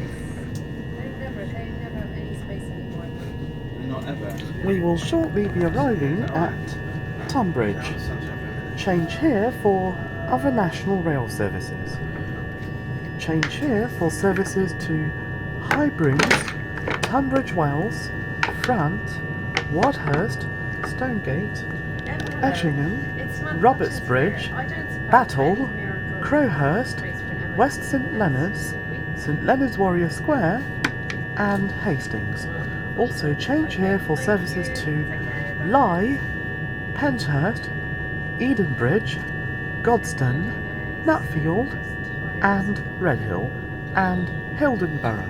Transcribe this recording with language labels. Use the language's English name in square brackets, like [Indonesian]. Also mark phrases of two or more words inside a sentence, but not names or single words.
[English] They never have any space anymore. Not ever. We will shortly be arriving at Tonbridge. Change here for other national rail services. Change here for services to Highbrooms, Tunbridge Wells, Frant, Wadhurst, Stonegate, Etchingham, Robertsbridge, Battle, Crowhurst, West St Leonard's, St Leonard's Warrior Square, and Hastings. Also change here for services to Lye, Penshurst, Edenbridge, Godstone, Nutfield, and Redhill, and Hildenborough.